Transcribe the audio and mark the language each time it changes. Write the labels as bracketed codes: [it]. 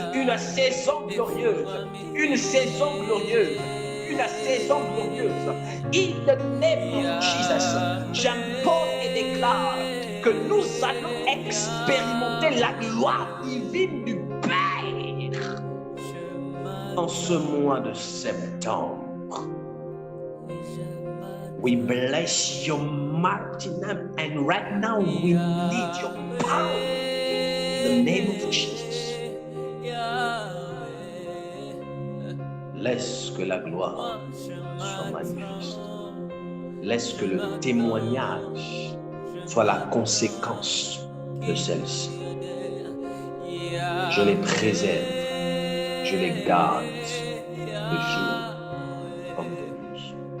[fr] Une saison glorieuse, une saison glorieuse, une saison glorieuse. [en] In the name of Jesus, [fr] j'impose et déclare que nous allons expérimenter la gloire divine du Père en ce mois de septembre. [en] We bless your mighty name, and right now we need your power in the name of Jesus. [fr] Laisse que la gloire soit manifeste. Laisse que le témoignage soit la conséquence de celle-ci. Je les préserve, je les garde de jour comme de nuit.